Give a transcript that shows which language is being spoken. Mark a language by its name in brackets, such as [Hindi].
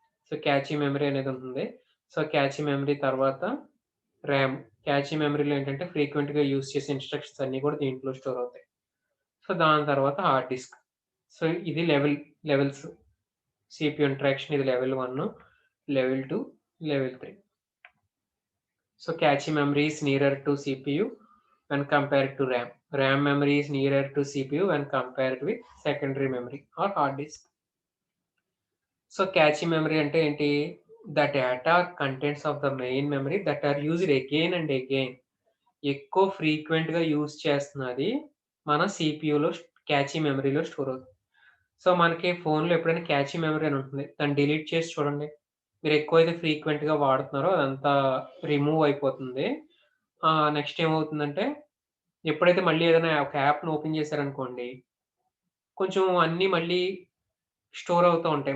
[Telugu] So, catchy memory అనేదుంటుంది. So, catchy memory తర్వాత RAM. Catchy మెమరీలో ఏంటంటే ఫ్రీక్వెంట్‌గా యూజ్ చేసే ఇన్‌స్ట్రక్షన్స్ అన్నీ కూడా దీంట్లో స్టోర్ అవుతాయి. సో, దాని తర్వాత హార్డ్ డిస్క్. సో, ఇది లెవెల్స్. సీపీయూ ఇంటరాక్షన్ ఇది level 1, level 2, level 3. [English] So cache memory is nearer to CPU when compared to RAM. RAM memory is nearer to CPU when compared with secondary memory or hard disk. So cache memory [Telugu] ante enti? [English] The data contents of the main memory that are used again and again. [Telugu] ఎక్కువ ఫ్రీక్వెంట్‌గా use చేస్తున్నది మన సీపీయూలో catchy మెమరీలో store అవుతుంది. So, మనకి ఫోన్‌లో ఎప్పుడైనా catchy memory అని ఉంటుంది. దాన్ని డిలీట్ చేసి చూడండి. మీరు ఎక్కువైతే ఫ్రీక్వెంట్‌గా వాడుతున్నారో అదంతా రిమూవ్ అయిపోతుంది. నెక్స్ట్ ఏమవుతుందంటే, ఎప్పుడైతే మళ్ళీ ఏదైనా ఒక యాప్‌ని ఓపెన్ చేశారనుకోండి, కొంచెం అన్నీ మళ్ళీ స్టోర్ అవుతా ఉంటాయి.